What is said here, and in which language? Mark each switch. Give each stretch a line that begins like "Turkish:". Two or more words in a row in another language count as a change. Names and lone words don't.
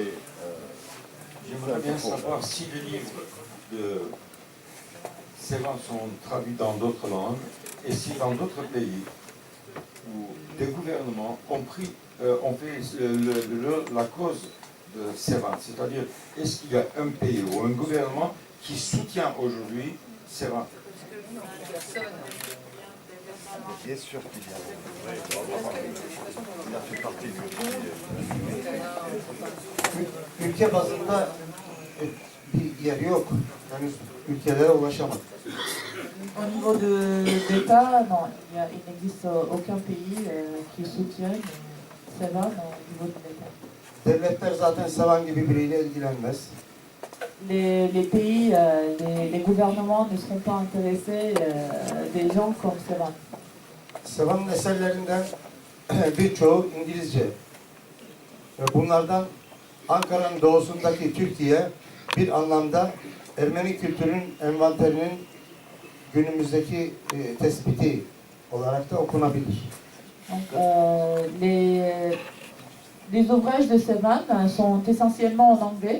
French: J'aimerais bien savoir si les livres de Sevan sont traduits dans d'autres langues et si dans d'autres pays où des gouvernements ont fait la cause de Sevan, c'est-à-dire est-ce qu'il y a un pays ou un gouvernement qui soutient aujourd'hui Sevan? Bien sûr qu'il y a. Il a fait partie du...
Turkish: Ülke bazında bir yeri yok. Henüz ülkelere ulaşamadık.
French: Au niveau d'État, non, il n'existe aucun pays qui soutienne Sevan au niveau de l'État.
Turkish: Devletler zaten Sevan gibi biriyle ilgilenmez.
French: Les pays, les gouvernements ne seront pas intéressés des gens comme Sevan.
Turkish: Sevan'ın eserlerinden birçoğu İngilizce. Ve bunlardan Ankara'nın doğusundaki Türkiye bir anlamda Ermeni kültürün envanterinin günümüzdeki tespiti olarak da okunabilir.
French: Donc, les ouvrages de Sevan sont essentiellement en anglais.